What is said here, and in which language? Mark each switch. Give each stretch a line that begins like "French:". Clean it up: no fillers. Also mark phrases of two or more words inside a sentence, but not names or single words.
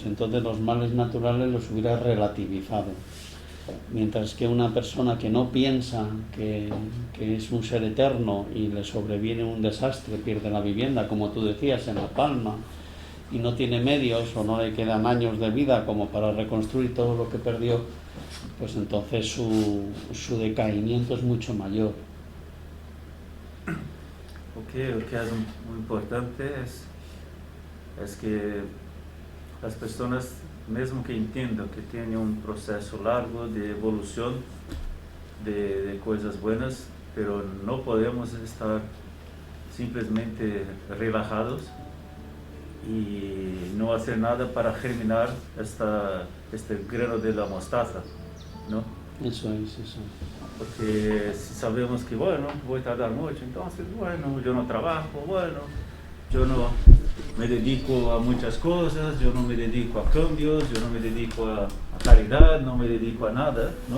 Spanish: Entonces los males naturales los hubiera relativizado. Mientras que una persona que no piensa que es un ser eterno y le sobreviene un desastre, pierde la vivienda, como tú decías, en La Palma, y no tiene medios o no le quedan años de vida como para reconstruir todo lo que perdió, pues entonces su decaimiento es mucho mayor. Okay, lo que es muy importante es que las personas,
Portuguese: mesmo que entendam que tem processo largo de evolução de coisas
Spanish: buenas, pero
Portuguese: não podemos estar simplesmente relajados e não fazer nada para germinar este
Spanish: grano de la mostaza, ¿no? Eso es. Porque si sabemos que, bueno, voy a tardar mucho, entonces, bueno, yo no trabajo, bueno, yo no me dedico a muchas cosas, yo no me dedico a cambios, yo no me dedico a caridad, no me dedico a nada, ¿no?